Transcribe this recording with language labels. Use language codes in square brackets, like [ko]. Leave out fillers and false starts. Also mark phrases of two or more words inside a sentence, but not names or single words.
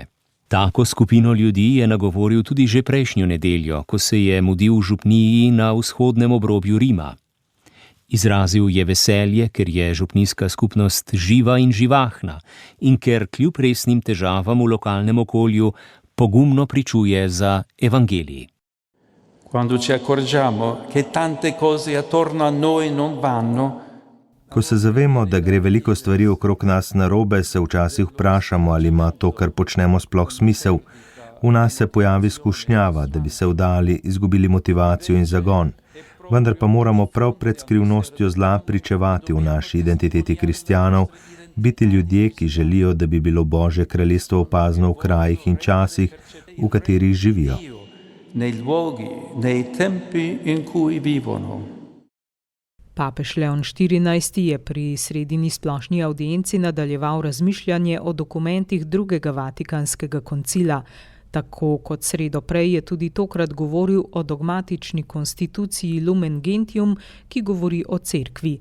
[sl] Tako skupino ljudi je nagovoril tudi že prejšnjo nedeljo, ko se je mudil v župniji na vzhodnem obrobju Rima. Izrazil je veselje, ker je župnijska skupnost živa in živahna in ker kljub resnim težavam v lokalnem okolju pogumno pričuje za evangelij. [it] Quando ci accorgiamo che tante cose attorno a noi non vanno, [sl] ko se zavemo, da gre veliko stvari okrog nas narobe, se včasih vprašamo, ali ima to, kar počnemo, sploh smisel. V nas se pojavi skušnjava, da bi se vdali, izgubili motivacijo in zagon. Vendar pa moramo prav pred skrivnostjo zla pričevati v naši identiteti kristjanov, biti ljudje, ki želijo, da bi bilo Božje kraljestvo opazno v krajih in časih, v katerih živijo. [it] nei luoghi, nei tempi in cui vivono. [sl] Papež Leon XIV je pri sredini splošni audienci nadaljeval razmišljanje o dokumentih drugega Vatikanskega koncila. Tako kot sredo prej je tudi tokrat govoril o dogmatični konstituciji Lumen Gentium, ki govori o cerkvi.